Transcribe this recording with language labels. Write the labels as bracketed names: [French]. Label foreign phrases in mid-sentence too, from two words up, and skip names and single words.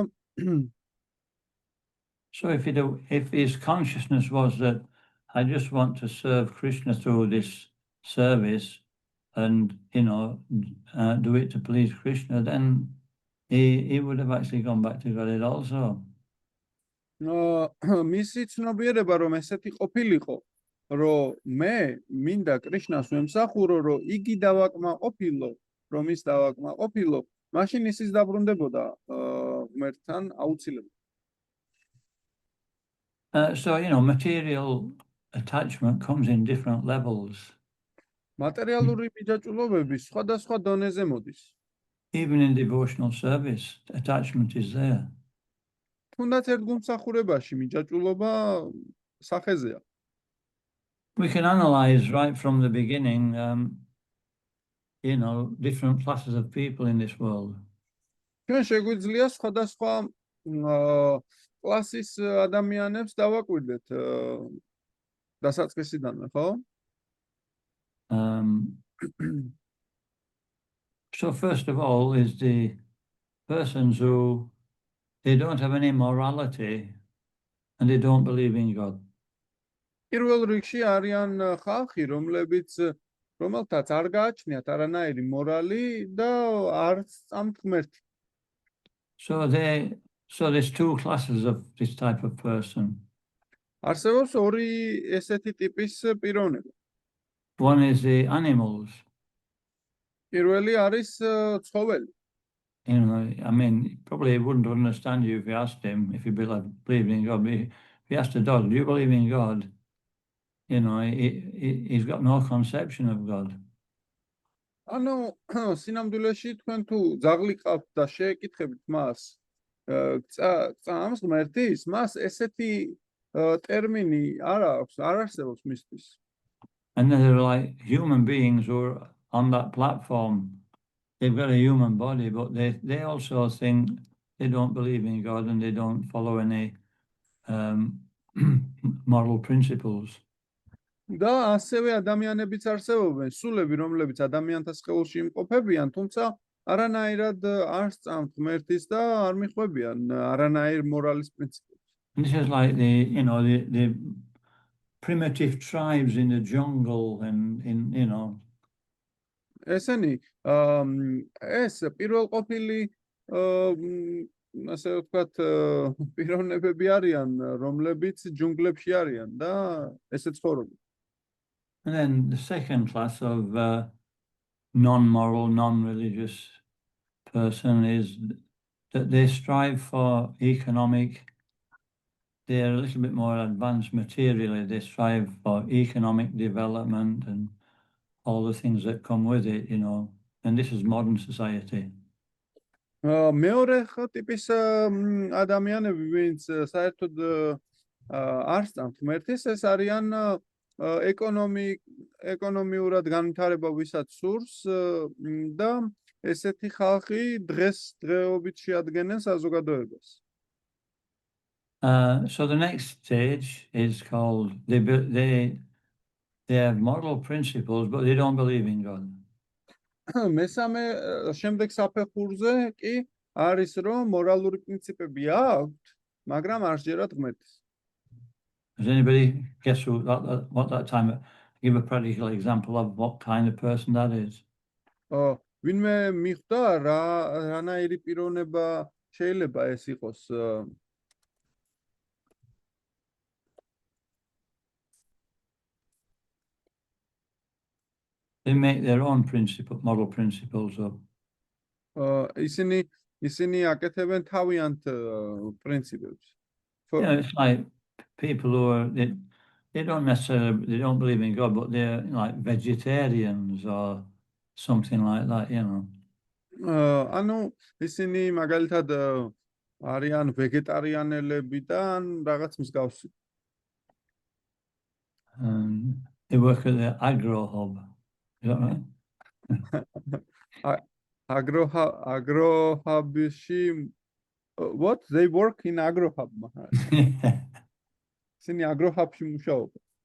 [English] So if his consciousness was that I just want to serve Krishna through this service and do it to please Krishna, then he would have actually gone back to Godhead also. [Georgian] მისი ცნობიერება რომ ესეთი ყოფილიყო, რომ მე მინდა კრიშნას ვემსახურო, რომ იგი დავაკმაყოფილო, რომ ის დავაკმაყოფილო, მაშინ ისიც დაბრუნდებოდა ღმერთთან აუცილებლად. [English] So material attachment comes in different levels. [Georgian] მატერიალური მიჯაჭვულობები სხვადასხვა დონეზე მოდის. [English] Even in devotional service, attachment is there. [Georgian] თუნდაც ერთ გულმსახურებაში მიჯაჭვულობა სახეზეა. [English] We can analyze right from the beginning, different classes of people in this world. [Georgian] ჩვენ შეგვიძლია სხვადასხვა კლასის ადამიანებს დავაკვირდეთ დასაწყისიდანვე, ხო? [English] So first of all is the persons who they don't have any morality and they don't believe in God. [Georgian] პირველ რიგში არიან ხალხი, რომელთაც არ გააჩნიათ არანაირი მორალი და არც წამთ ღმერთი. [English] So there's two classes of this type of person. [Georgian] არსებობს ორი ესეთი ტიპის პიროვნება. [English] One is the animals. [Georgian] პირველი არის ცხოველი. [English] Probably he wouldn't understand you if you asked him if he believed in God. If you asked a dog, do you believe in God? He's got no conception of God. [Georgian] ანუ სინამდვილეში თქვენ თუ ძაღლი ყავთ და შეეკითხებით მას წამს ღმერთის, მას ესეთი ტერმინი არ აქვს, არ არსებობს მისთვის. [English] And then they're like human beings who are on that platform. They've got a human body, but they also think they don't believe in God and they don't follow any moral principles. [Georgian] და ასევე ადამიანებიც არსებობენ, სულები, რომლებიც ადამიანთა სხეულში იმყოფებიან, თუმცა არანაირად არ სწამთ ღმერთის და არ მიხვებიან არანაირ მორალის პრინციპებს. [English] This is like the primitive tribes in the jungle and [Georgian] ესენი ეს პირველყოფილი ასე ვთქვათ პიროვნებები არიან, რომლებიც ჯუნგლებში არიან და ესე ცხოვრობენ. [English] And then the second class of non-moral, non-religious person is that they strive for they're a little bit more advanced materially, they strive for economic development and all the things that come with it, and this is modern society. [Georgian] მეორე ტიპის ადამიანები, ვინც საერთოდ არ სწამთ ღმერთის, ეს არიან ეკონომიურად განვითარება ვისაც სურს და ესეთი ხალხი დღეობით შეადგენენ საზოგადოებას. [English] So the next stage is called they have moral principles, but they don't believe in God. [Georgian] მესამე შემდეგ საფეხურზე კი არის რომ მორალური პრინციპები აქვთ, მაგრამ არ სჯერათ ღმერთს. [English] Does anybody guess what that time? Give a practical example of what kind of person that is. [Georgian] ვინმე მიხვდა რანაირი პიროვნება შეიძლება ეს იყოს? [English] They make their own moral principles up. [Georgian] ისინი აკეთებენ თავიანთ პრინციპებს. [English] It's like people who are they don't believe in God, but they're like vegetarians or something like that, you know. [Georgian] ანუ ისინი მაგალითად არიან ვეგეტარიანელები და რაღაც მსგავსი. [English] They work at the Agro Hub. Is that right? Agro Hubში what? They work in Agro Hub. [Georgian] ისინი Agro Hubში მუშაობენ.